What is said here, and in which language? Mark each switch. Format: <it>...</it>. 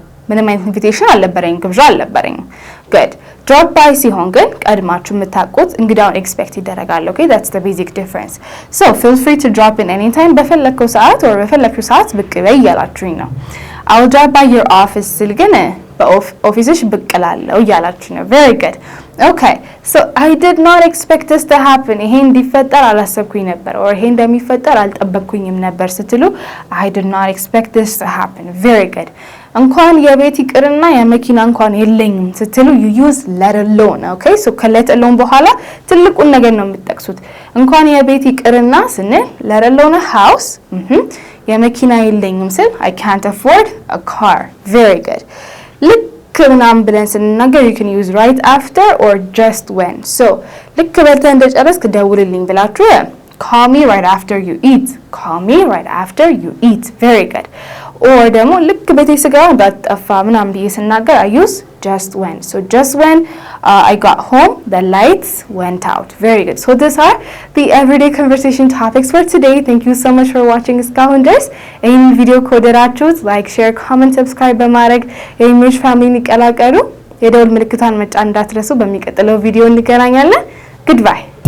<am>ምንም አይነት ኢንቪቴሽን አልነበረኝም፣ ግብዣ አልነበረኝም። good drop by ሲሆን ግን ቀድማችሁ የምታውቁት እንግዳውን ኤክስፔክት ይደረጋል።</am> <en>okay that's the basic difference. so feel free to drop in anytime</en> <am>በፈለከው ሰዓት or በፈለከው ሰዓት ብቅ በይ እያላችሁኝ ነው።</am> <en>I'll drop by your office</en> <am>ስል ግን በኦፊስሽ ብቅ እላለሁ እያላችሁ ነው።</am> <en>very good okay so I did not expect this to happen</en> <am>ይሄ እንዲፈጠር አላሰብኩኝ ነበር or ይሄ እንደሚፈጠር አልጠበቅኩኝም ነበር ስትሉ</am> <en>I did not expect this to happen.</en> <am>very good እንኳን የቤት ይቅርና የመኪና እንኳን የለኝም ስትሉ</am> <en>you use let alone.</en> <am>okay so let alone በኋላ ትልቁን ነገር ነው የምትጠቅሱት። እንኳን የቤት ይቅርና ስንል</am> <en>let alone a house</en> <am>የመኪና የለኝም ስል</am> <en>I can't afford a car. very good</en> <am>ልክ ምናምን ብለን ስንናገር</am> <en>you can use right after or just when. so</en> <am>ልክ በልተህ እንደጨረስክ ደውልልኝ ብላችሁ</am> <en>call me right after you eat. call me right after you eat. very good or ደግሞ</en> <am>ልክ ቤቴ ስገባ እንዳጠፋ ምናምን ብዬ ስናገር</am> <en>I use just when. so just when I got home the lights went out. very good so these are the everyday conversation topics for today. thank you so much for watching</en> <am>እስካሁን ድረስ ይህን ቪዲዮ ከወደዳችሁት like share comment subscribe በማድረግ የኢሜጅ ፋሚሊን ይቀላቀሉ። የደወል ምልክቷን መጫን እንዳትረሱ። በሚቀጥለው ቪዲዮ እንገናኛለን። goodbye</am>